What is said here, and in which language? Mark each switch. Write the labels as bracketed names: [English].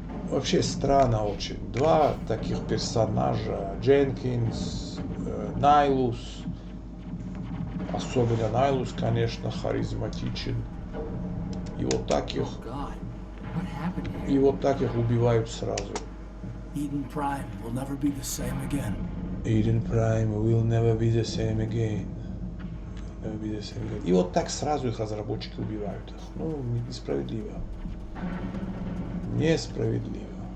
[Russian] Вообще странно очень. Два таких персонажа. Дженкинс, Найлус. Особенно Найлус, конечно, харизматичен. И вот так их убивают сразу. [English] Eden Prime will never be the same again. Eden Prime will never be the same again. [Russian] И вот так сразу их разработчики убивают. Ну, несправедливо. Несправедливо.